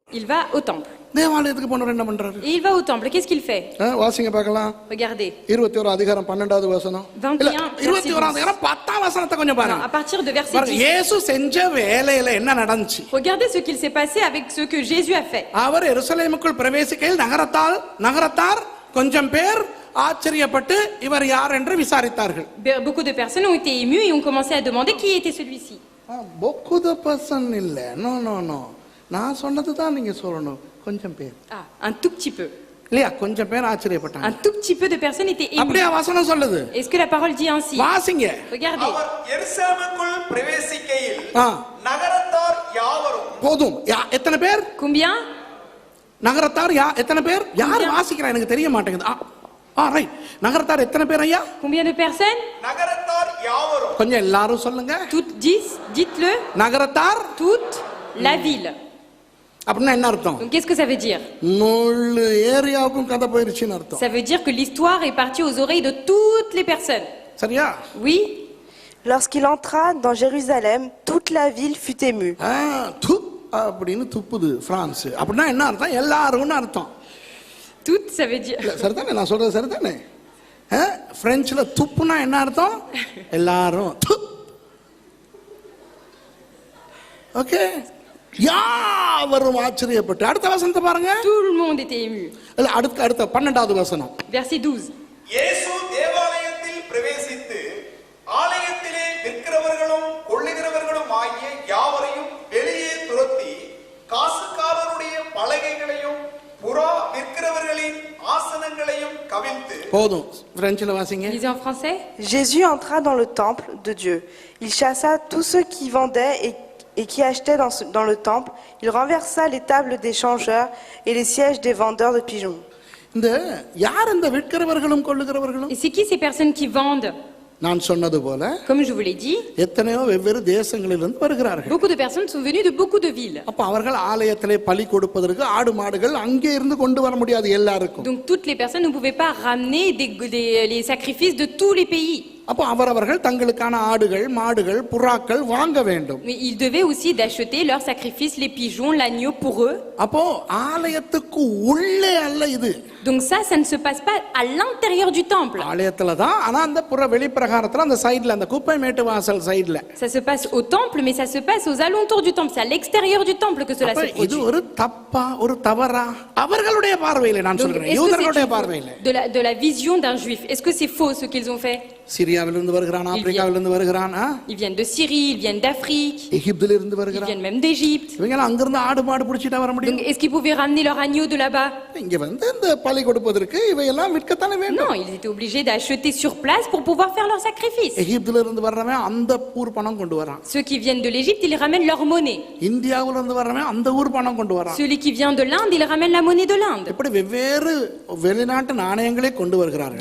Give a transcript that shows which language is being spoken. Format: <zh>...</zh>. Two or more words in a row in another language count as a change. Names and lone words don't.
<fr>Il va au temple.</fr> <ta>தேவாலயத்துக்கு போனவர் என்ன பண்றாரு?</ta> <fr>Et il va au temple. Qu'est-ce qu'il fait?</fr> <ta>வாசிங்க பார்க்கலாம்.</ta> <fr>Regardez.</fr> <ta>21 அதிகாரம் 12வது வசனம். 21 அதிகாரம் 10ஆம் வசனத்தை கொஞ்சம் பாருங்க.</ta> <fr>À partir de verset 10.</fr> <ta>இயேசு செஞ்ச வேலையில என்ன நடந்துச்சு?</ta> <fr>Regardez ce qu'il s'est passé avec ce que Jésus a fait.</fr> <ta>அவர் எருசலேமுக்குள் பிரவேசிக்கையில் நகரத்தார் கொஞ்சம் பேர் ஆச்சரியப்பட்டு இவர் யார் என்று விசாரித்தார்கள்.</ta> <fr>Beaucoup de personnes ont été émues et ont commencé à demander qui était celui-ci. beaucoup de personnes</fr> <ta>இல்ல. நோ நான் சொன்னது தான் நீங்க சொல்லணும். கொஞ்சம் பேர்.</ta> <fr>Un tout petit peu.</fr> <ta>இல்லையா? கொஞ்சம் பேர் ஆச்சரியப்பட்டாங்க.</ta> <fr>Un tout petit peu de personnes étaient émues.</fr> <ta>அப்படியே வசனம் சொல்லுது.</ta> <fr>Est-ce que la parole dit ainsi?</fr> <ta>வாசிங்க.</ta> <fr>Regardez.</fr> <ta>அவர் எருசலேமுக்குள் பிரவேசிக்கையில் நகரத்தார் யாவரும். போதும். எத்தனை பேர்?</ta> <fr>Combien?</fr> <ta>நகரத்தார் எத்தனை பேர்? யார் வாசிக்கிறா எனக்கு தெரிய மாட்டேங்குது. ரைட். நகரத்தார் எத்தனை பேர் ஐயா?</ta> <fr>Combien de personnes?</fr> <ta>நகரத்தார் யாவரும். கொஞ்சம் எல்லாரும் சொல்லுங்க.</ta> <fr>Toutes 10, dites-le.</fr> <ta>நகரத்தார்</ta> <fr>Toute la ville.</fr> <ta>அப்படின்னா என்ன அர்த்தம்?</ta> <fr>Donc qu'est-ce que ça veut dire?</fr> <ta>முழு ஏரியாவுக்கும் கதை போயிருச்சுன்னு அர்த்தம்.</ta> <fr>Ça veut dire que l'histoire est partie aux oreilles de toutes les personnes.</fr> <ta>சரியா?</ta> <fr>Oui. Lorsqu'il entra dans Jérusalem, toute la ville fut émue.</fr> <ta>அப்படின்னு துப்புது பிரான்ஸ். அப்படின்னா என்ன அர்த்தம்? எல்லாரும்னு அர்த்தம்.</ta> <fr>Tout, ça veut dire.</fr> <ta>சரிதானே நான் சொல்றது? சரிதானே? பிரெஞ்சுல துப்புனா என்ன அர்த்தம்? எல்லாரும். ஓகே. யாவரும் ஆச்சரியப்பட்டு. அடுத்த வசனத்தை பாருங்க.</ta> <fr>Tout le monde était ému.</fr> <ta>இல்ல அடுத்த 12வது வசனம்.</ta> <fr>Verset 12.</fr> <ta>இயேசு தேவாலயத்தில் பிரவேசித்து ஆலயத்திலே விற்கிறவர்களும் கொள்ளுகிறவர்களும் ஆகிய யாவரையும் வெளியே துரத்தி காசுக்காரருடைய பலகைகளையும் புறா விற்கிறவர்களின் ஆசனங்களையும் கவிழ்த்து. போதும். பிரெஞ்சுல வாசிங்க.</ta> <fr>Lisez en français. Jésus entra dans le temple de Dieu. Il chassa tous ceux qui vendaient et qui achetaient dans le temple. Il renversa les tables des changeurs et les sièges des vendeurs de pigeons.</fr> <ta>இந்த யார் இந்த விற்கிறவர்களும் கொள்ளுகிறவர்களும்?</ta> <fr>Et c'est qui ces personnes qui vendent?</fr> <ta>நான் சொன்னது போல</ta> <fr>Comme je vous l'ai dit,</fr> <ta>எத்தனையோ வெவ்வேறு தேசங்களிலிருந்து வருகிறார்கள்.</ta> <fr>beaucoup de personnes sont venues de beaucoup de villes.</fr> <ta>அப்ப அவர்கள் ஆலயத்திலே பலி கொடுப்பதற்கு ஆடு மாடுகள் அங்கே இருந்து கொண்டு வர முடியாது எல்லாருக்கும்.</ta> <fr>Donc toutes les personnes ne pouvaient pas ramener les sacrifices de tous les pays.</fr> <ta>அப்ப அவரவர்கள் தங்களுக்கான ஆடுகள் மாடுகள் புறாக்கள் வாங்க வேண்டும்.</ta> <fr>Mais ils devaient aussi d'acheter leurs sacrifices, les pigeons, l'agneau pour eux.</fr> <ta>அப்போ ஆலயத்துக்கு உள்ளே அல்ல இது.</ta> <fr>Donc ça ne se passe pas à l'intérieur du temple.</fr> <ta>ஆலயத்துல தான். ஆனா அந்த புற வெளிப்பிரகாரத்துல அந்த சைடுல அந்த குப்பை மேட்டு வாசல் சைடுல.</ta> <fr>Ça se passe au temple, mais ça se passe aux alentours du temple. C'est à l'extérieur du temple que cela se produit.</fr> <ta>இது ஒரு தப்பா ஒரு தவறா? அவர்களுடைய பார்வையில நான் சொல்றேன். யூதர்களுடைய பார்வையில.</ta> <fr>De la vision d'un juif. Est-ce que c'est faux ce qu'ils ont fait?</fr> <ta>சிரியாவிலிருந்து வருகிறான், ஆப்பிரிக்காவிலிருந்து வருகிறான்.</ta> <fr>Ils viennent de Syrie, ils viennent d'Afrique.</fr> <ta>எகிப்திலிருந்து</ta> <fr>Ils</fr> <ta>வருகிறான்.</ta> <fr>viennent même d'Égypte.</fr> <ta>இவங்க அங்க இருந்து ஆடு மாடு பிடிச்சிட்டு வர முடியும்?</ta> <fr>Donc est-ce qu'ils pouvaient ramener leur agneau de là-bas?</fr> <ta>இங்க வந்து இந்த பலி கொடுப்பதற்கு இவையெல்லாம் விற்கத்தானே வேண்டும்.</ta> <fr>Non, ils étaient obligés d'acheter sur place pour pouvoir faire leur sacrifice.</fr> <ta>எகிப்திலிருந்து வர்றவன் அந்த ஊர் பணம் கொண்டு வரான்.</ta> <fr>Ceux qui viennent de l'Égypte, ils ramènent leur monnaie.</fr> <ta>இந்தியாவிலிருந்து வர்றவன் அந்த ஊர் பணம் கொண்டு வரான்.</ta> <fr>Celui qui vient de l'Inde, il ramène la monnaie de l'Inde.</fr> <ta>இப்படி வெவ்வேறு வெளிநாட்டு நாணயங்களை கொண்டு வருகிறார்கள்.</ta>